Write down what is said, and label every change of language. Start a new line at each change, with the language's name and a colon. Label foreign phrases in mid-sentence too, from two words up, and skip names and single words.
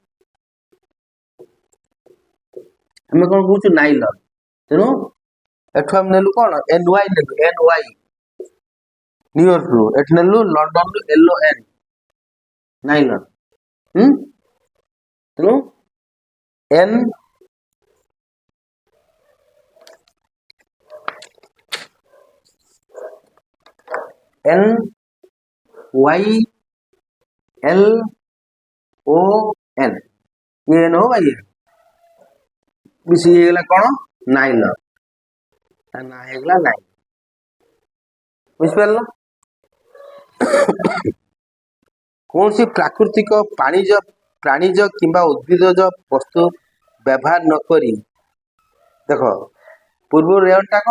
Odia: ଆମେ କଣ କହୁଛୁ? ନାଇଲନ। ତେଣୁ ଏଠୁ ଆମେ ନେଲୁ କଣ? NY ନେଲୁ, NY ନ୍ୟୁୟର୍କରୁ, ଏଠି ନେଲୁ ଲଣ୍ଡନରୁ LON, ନାଇଲନ। ତେଣୁ NYLON, N हो भाई, मिसी ହେଇଗଲା କଣ? ନାଇଲନ। ତା ନାଁ ହେଇଗଲା ନାଇଲନ। ବୁଝିପାରିଲ? କୌଣସି ପ୍ରାକୃତିକ ପ୍ରାଣୀଜ କିମ୍ବା ଉଦ୍ଭିଦଜ ବସ୍ତୁ ବ୍ୟବହାର ନ କରି, ଦେଖ ପୂର୍ବ ରେୟନଟା କଣ?